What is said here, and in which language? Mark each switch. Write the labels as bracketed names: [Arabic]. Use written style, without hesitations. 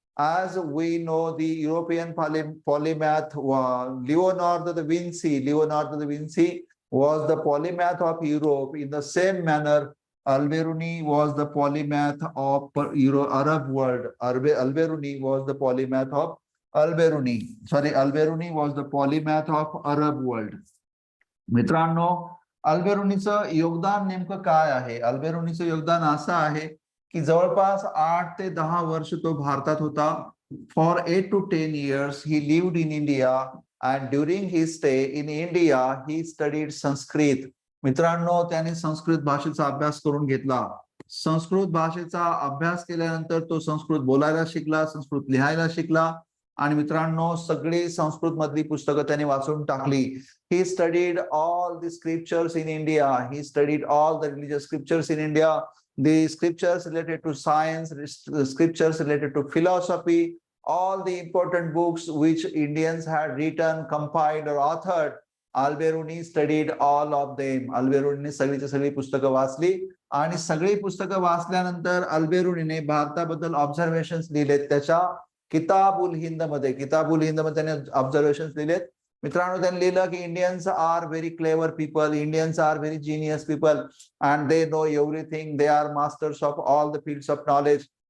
[English] As we know, the European polymath Leonardo da Vinci was the polymath of Europe. In the same manner, Alberuni was the polymath of Arab world. Alberuni was the polymath of Alberuni was the polymath of Arab world. [Marathi] मित्रांनो, अल्बेरुनीचं योगदान नेमकं काय आहे? अल्बेरुनीचं योगदान असं आहे की जवळपास 8 ते 10 वर्ष तो भारतात होता. [English] For 8 to 10 years he lived in India, and during his stay in India he studied Sanskrit. [Marathi] मित्रांनो, त्याने संस्कृत भाषेचा अभ्यास करून घेतला. संस्कृत भाषेचा अभ्यास केल्यानंतर तो संस्कृत बोलायला शिकला, संस्कृत लिहायला शिकला आणि मित्रांनो सगळी संस्कृत मधली पुस्तकं त्याने वाचून टाकली. [English] He studied all the scriptures in India. He studied all the religious scriptures in India. The scriptures related to science, scriptures related to philosophy, all the important books which Indians had written, compiled or authored. Alberuni studied all of them. [Marathi] अल्बेरुनीने सगळीची सगळी पुस्तकं वाचली आणि सगळी पुस्तकं वाचल्यानंतर अल्बेरुनीने भारताबद्दल observations लिहिलेत त्याच्या किताबुल हिंद मध्ये. किताबुल हिंद मध्ये त्याने ऑब्झर्वेशन्स लिहिलेत. मित्रांनो, त्यांनी लिहिलं की [English] Indians are very clever people, Indians are very genius people and they know everything, they are masters of all the fields of knowledge.